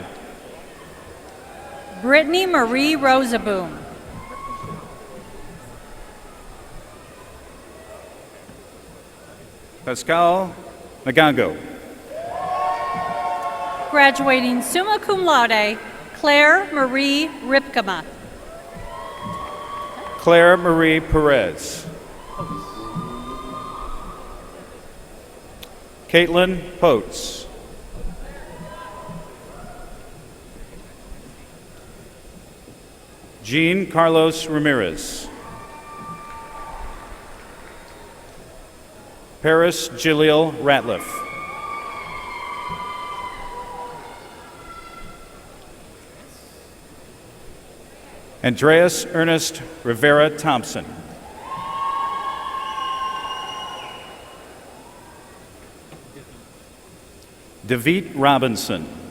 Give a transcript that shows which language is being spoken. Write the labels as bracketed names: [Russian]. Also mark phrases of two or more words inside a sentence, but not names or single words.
[English] Brittany Marie Rosaboom. Pascal Nagango. Graduating [Latin] summa cum laude, [English] Claire Marie Ripkema. Claire Marie Perez. Caitlin Potes. Jean Carlos Ramirez. Paris Jaleel Ratliff. Andreas Ernest Rivera Thompson. David Robinson.